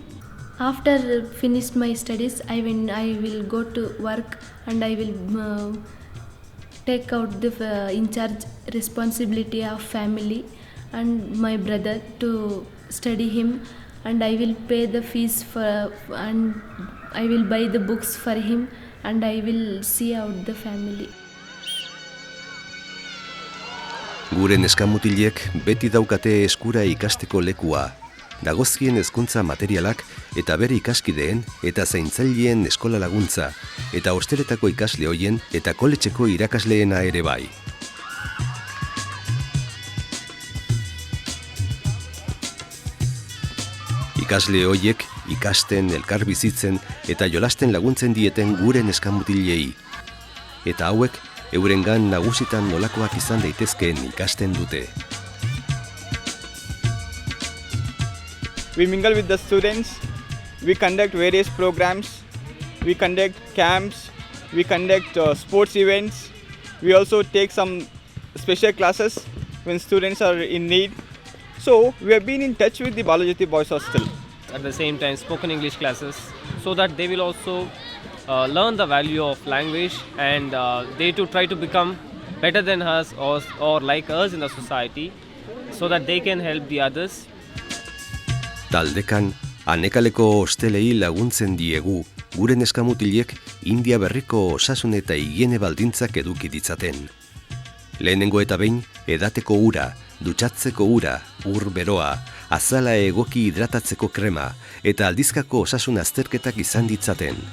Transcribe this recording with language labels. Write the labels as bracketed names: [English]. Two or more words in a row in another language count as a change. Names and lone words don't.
[English] After finished my studies, I will go to work and I will take out the in charge responsibility of family and my brother to study him, and I will pay the fees for, and I will buy the books for him, and I will see out the family. [Basque] Gure neskamutilek beti daukate eskura ikasteko lekua. Dagozkien hezkuntza materialak eta bere ikaskideen eta zaintzaileen eskola laguntza, eta hosteletako ikasle hoien eta koletxeko irakasleena ere bai. Ikasle hoiek ikasten, elkar bizitzen eta jolasten laguntzen dieten gure neskamutilei. Eta hauek eurengan nagusitan nolakoak izan daitezkeen ikasten dute. [English] We mingle with the students, we conduct various programs, we conduct camps, we conduct sports events, we also take some special classes when students are in need. So we have been in touch with the Balajyoti Boys Hostel. At the same time, spoken English classes, so that they will also learn the value of language, and they too try to become better than us or like us in the society, so that they can help the others. [Basque] Taldekan, anekaleko hostelei laguntzen diegu, gure neskamutilek India berriko osasun eta higiene baldintzak eduki ditzaten. Lehenengo eta behin, edateko ura, dutxatzeko ura, ur beroa, azala egoki hidratatzeko krema eta aldizkako osasun azterketak izan ditzaten.